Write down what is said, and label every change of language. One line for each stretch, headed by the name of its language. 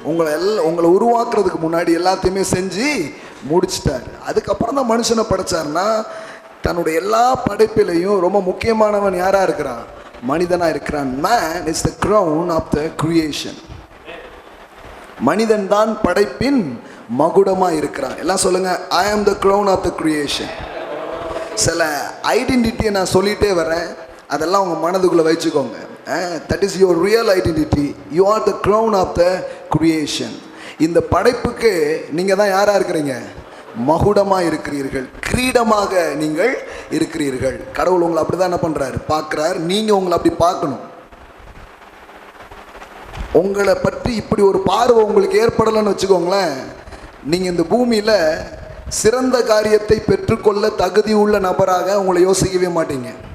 Tamil: உங்களை உருவாக்குறதுக்கு முன்னாடி எல்லாத்தையுமே செஞ்சு முடிச்சிட்டார். அதுக்கப்புறம் தான் மனுஷனை படைச்சார்னா, தன்னுடைய எல்லா படைப்பிலையும் ரொம்ப முக்கியமானவன் யாரா இருக்கிறான்? மனிதனா இருக்கிறான்.
English: Man is the crown of the creation.
Tamil: மனிதன் தான் படைப்பின் மகுடமா இருக்கிறான். எல்லாம் சொல்லுங்க,
English: I am the crown of the creation.
Tamil: சில ஐடென்டிட்டியை நான் சொல்லிட்டே வரேன், அதெல்லாம் உங்கள் மனதுக்குள்ளே வச்சுக்கோங்க.
English: That is your real identity. You are the crown of the creation.
Tamil: இந்த படைப்புக்கு நீங்கள் தான் யாராக இருக்கிறீங்க? மகுடமாக இருக்கிறீர்கள், கிரீடமாக நீங்கள் இருக்கிறீர்கள். கடவுள் உங்களை அப்படி தான் என்ன பண்ணுறாரு, பார்க்குறாரு. நீங்கள் உங்களை அப்படி பார்க்கணும். உங்களை பற்றி இப்படி ஒரு பார்வை உங்களுக்கு ஏற்படலைன்னு வச்சுக்கோங்களேன், நீங்கள் இந்த பூமியில் சிறந்த காரியத்தை பெற்றுக்கொள்ள தகுதி உள்ள நபராக உங்களை யோசிக்கவே மாட்டீங்க.